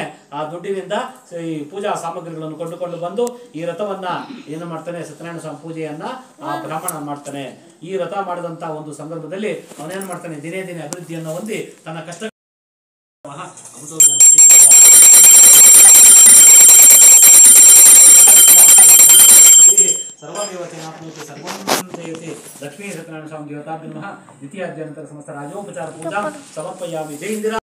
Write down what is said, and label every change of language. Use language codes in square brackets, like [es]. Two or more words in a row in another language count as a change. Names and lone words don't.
[kn] ಆ ದುಡ್ಡಿನಿಂದ ಈ ಪೂಜಾ ಸಾಮಗ್ರಿಗಳನ್ನು ಕೊಂಡುಕೊಂಡು ಬಂದು ಈ ರಥವನ್ನ ಏನು ಮಾಡ್ತಾನೆ, ಸತ್ಯನಾರಾಯಣ ಸ್ವಾಮಿ ಪೂಜೆಯನ್ನ ಆ ಬ್ರಾಹ್ಮಣ ಮಾಡ್ತಾನೆ. ಈ ರಥ ಮಾಡಿದಂತ ಒಂದು ಸಂದರ್ಭದಲ್ಲಿ ಅವನೇನ್ ಮಾಡ್ತಾನೆ, ದಿನೇ ದಿನೇ ಅಭಿವೃದ್ಧಿಯನ್ನು ಹೊಂದಿ ತನ್ನ ಕಷ್ಟ [sa] ಸರ್ವದೇವತೆನಾಪ್ನೋತಿ ಸರ್ವಂ ಜಯತಿ ಲಕ್ಷ್ಮೀ ಸತ್ಯನಾರಾಯಣ ಸ್ವಾಮಿ ದೇವತಾಭ್ಯೋ ನಮಃ. ದ್ವಿತೀಯ ಅಧ್ಯಾಯ ಸಮಸ್ತ ರಾಜೋಪಚಾರ ಪೂಜಾ ಸಮರ್ಪಯಾಮಿ. [kn] ಜೈ ಇಂದಿರಾ.